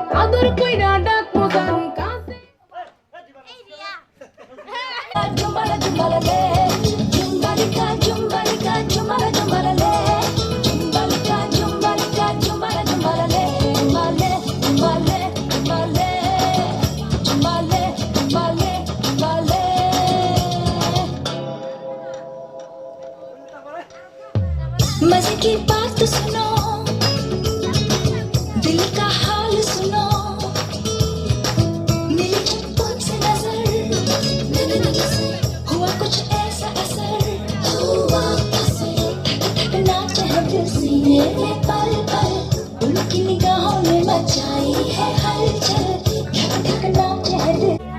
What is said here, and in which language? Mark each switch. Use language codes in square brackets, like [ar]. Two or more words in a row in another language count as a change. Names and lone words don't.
[bn] আদর কইরা ডাকো জান কাছে জুম্বালা জুম্বালা লে জুম্বালিকা জুম্বালিকা জুম্বালা জুম্বালা লে জুম্বালিকা জুম্বালিকা জুম্বালা জুম্বালা লে জুম্বালে জুম্বালে জুম্বালে জুম্বালে জুম্বালে জুম্বালে [hi] मजे की बात सुनो दिल का हाल सुनो मिली झटपट से नजर हुआ कुछ ऐसा असर हुआ असर धड़कना चाहे दिल सीने में पल पल उनकी निगाहों ने मचाई है हलचल धड़कना चाहे दिल